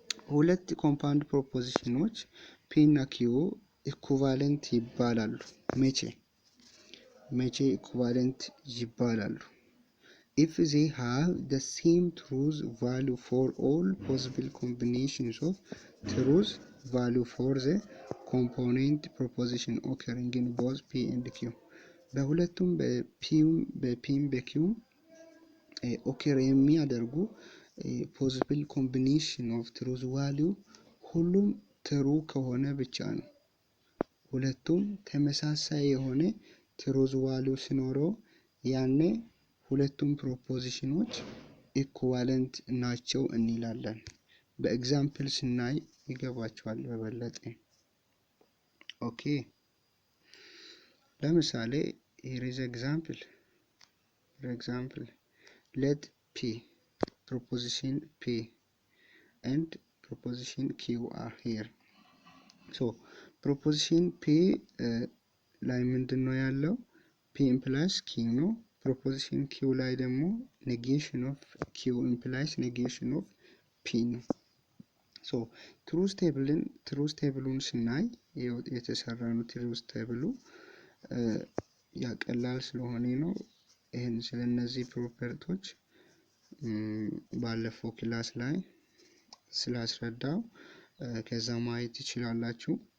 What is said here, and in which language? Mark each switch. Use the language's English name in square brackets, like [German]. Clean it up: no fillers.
[Amharic] ሁለት ኮምፓውንድ ፕሮፖዚሽኖች P እና Q ኢኩቫለንት ይባላሉ። መቼ ኢኩቫለንት ይባላሉ? [English] If they have the same truth value for all possible combinations of truth value for the component proposition occurring in both P and Q. [Amharic] በሁለቱም በፒም በኪውም ኦከር የሚያደርጉ [English] possible combination of truth value [Amharic] ሁሉም ትሩ ከሆነ ብቻ ነው። ሁለቱም ተመሳሳይ የሆነ ትሩዝ ቫልዩ ሲኖረው ያኔ ሁለቱም ፕሮፖዚሽኖች ኢኩቫለንት ናቸው እንላለን። በኤግዛምፕል ስናይ ይገባቸዋል በበለጠ። ኦኬ ለምሳሌ [English] here is example. For example, let P, proposition P and proposition Q are here. So proposition P [Amharic] ላይ ምንድነው ያለው? [English] P implies Q [Amharic] ነው። proposition Q ላይ ደግሞ [English] negation of Q implies negation of P [Amharic] ነው። [English] so truth table [Amharic] ስናይ የተሰራው [English] truth table [Amharic] ያቀላል ስለሆነ ነው። ይሄን ስለነዚህ ፕሮፐርቲዎች ባለፈው ክላስ ላይ ስላስረዳው ከዛ ማየት ይችላልላችሁ።